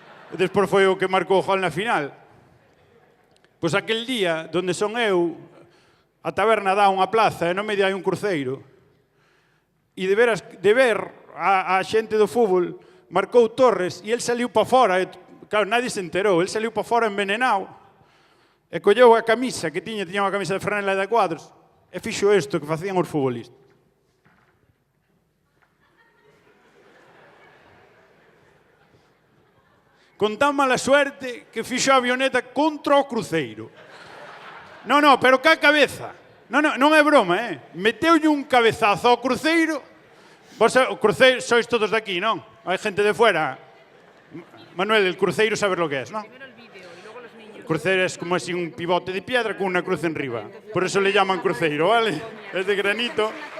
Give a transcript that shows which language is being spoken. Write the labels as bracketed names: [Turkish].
[Galician] E despois foi o que marcou o gol na final. Pois aquel día, donde son eu, a taberna dá unha plaza e non medio hai un cruceiro. E de ver a xente do fútbol, marcou Torres e el saliu para fora. Claro, nadie se enterou. El saliu para fora envenenado e colleu a camisa que tiña unha camisa de franela de cuadros e fixo isto que facían os futbolistas. Con tan mala suerte que fixo a avioneta contra o cruceiro. Non, pero ca cabeza. Non é broma, Meteulle un cabezazo ao cruceiro. Vos, o cruceiro, sois todos de aquí, non? Hai gente de fuera. [Spanish] Manuel, el cruceiro sabes lo que es, non? El cruceiro es como así un pivote de piedra con una cruz enriba. Por eso le llaman cruceiro, ¿vale? Es de granito.